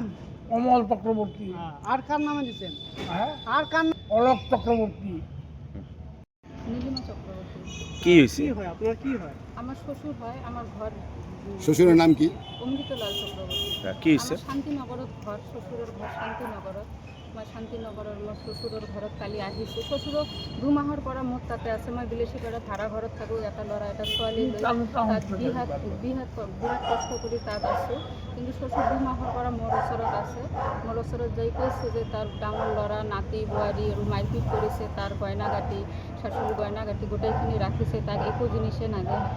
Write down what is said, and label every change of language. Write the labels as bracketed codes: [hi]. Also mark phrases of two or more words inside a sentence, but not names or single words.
[bn] অমল চক্রবর্তী। আর কার নামে দিছেন? হ্যাঁ, আর কার অলোক চক্রবর্তী। নীলিমা চক্রবর্তী। কি হয়েছে? কি হয়? আপনার কি হয়? আমার শ্বশুর হয়, আমার ঘর শ্বশুরের নাম কি? অমৃতলাল চক্রবর্তী। কি হয়েছে? আমার শান্তিনগরত ঘর, শ্বশুরের ঘর শান্তিনগরত। [as] মই শান্তিনগৰৰ মোৰ শ্বশুৰৰ ঘৰত কালি আহিছোঁ। শ্বশুৰক 2 মাহৰ পৰা মোৰ তাতে আছে। মই বিলেচিপাৰা ভাড়া ঘৰত থাকোঁ। এটা ল'ৰা এটা ছোৱালী লৈ তাত বিহাত বিৰাট কষ্ট কৰি তাত আছোঁ। কিন্তু শ্বশুৰ 2 মাহৰ পৰা মোৰ ওচৰত আছে। মোৰ ওচৰত যাই কৈছে যে তাৰ ডাঙৰ ল'ৰা, নাতি, বোৱাৰী আৰু মাৰপিট কৰিছে, তাৰ গয়না গাঁঠি, শাশুড়িৰ গয়না গাঁঠি গোটেইখিনি ৰাখিছে, তাক একো জিনিসে নাগে হাতত।